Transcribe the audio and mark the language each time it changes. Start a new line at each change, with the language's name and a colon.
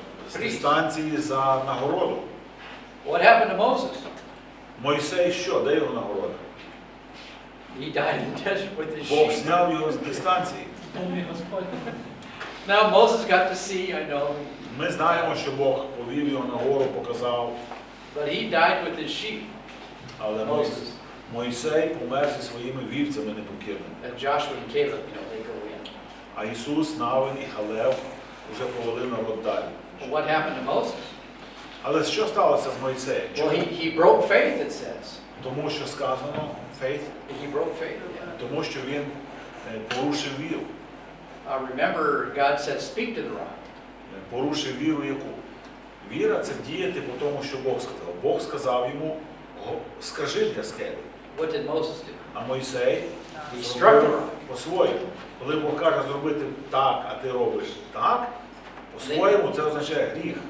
Ukrainian: З дистанції за нагороду.
English: What happened to Moses?
Ukrainian: Мойсей що? Де його нагорода?
English: He died in the desert with his
Ukrainian: Бог
English: sheep.
Ukrainian: зняв його з дистанції.
English: Now Moses got to see, I know,
Ukrainian: Ми знаємо, що Бог повів його нагору, показав,
English: but he died with his sheep.
Ukrainian: але Мойсей помер зі своїми вівцями непокірними.
English: And Joshua and Caleb, they go in.
Ukrainian: А Ісус, Навин і Халев вже повели народ далі.
English: But what happened to Moses?
Ukrainian: Але що сталося з Мойсеєм?
English: Well, he broke faith, it says.
Ukrainian: Тому що сказано, faith,
English: He broke faith. Yeah.
Ukrainian: тому що він порушив віру.
English: Remember, God said, speak to the rock.
Ukrainian: Порушив віру яку? Віра – це діяти по тому, що Бог сказав. Бог сказав йому, скажи для скелі.
English: What did Moses do?
Ukrainian: А Мойсей
English: He struck the
Ukrainian: зробив
English: rock.
Ukrainian: по-своєму. Коли Бог каже зробити так, а ти робиш так, по-своєму це означає гріх.